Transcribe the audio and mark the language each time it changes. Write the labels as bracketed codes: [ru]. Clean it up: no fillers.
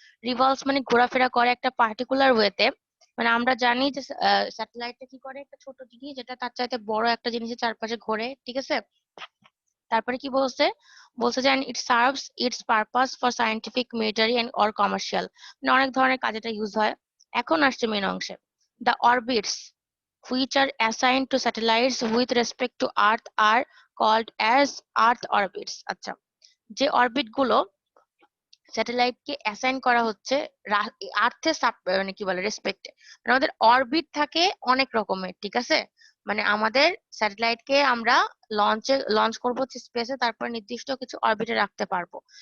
[bn] Revolves মানে ঘোরাফেরা করে একটা পার্টিকুলার ওয়েতে। মানে আমরা জানি যে স্যাটেলাইটটা কি করে, একটা ছোট জিনিস যেটা তার চাইতে বড় একটা জিনিসের চারপাশে ঘোরে, ঠিক আছে? তারপরে কি বলছে, বলছে যে [en] it serves its purpose for scientific, military and or commercial, [bn] মানে অনেক ধরনের কাজে এটা ইউজ হয়। এখন আসছে মেন অংশে, [en] The orbits which are assigned to satellites with respect to earth are called as earth orbits। [bn] আচ্ছা, যে অরবিট গুলো স্যাটেলাইট কে অ্যাসাইন করা হচ্ছে আর্থে মানে কি বলে রেসপেক্টে, আমাদের অরবিট থাকে অনেক রকমের, ঠিক আছে? মানে আমাদের স্যাটেলাইট কে আমরা লঞ্চ করবো হচ্ছে স্পেসে, তারপর নির্দিষ্ট কিছু অরবিটে রাখতে পারবো।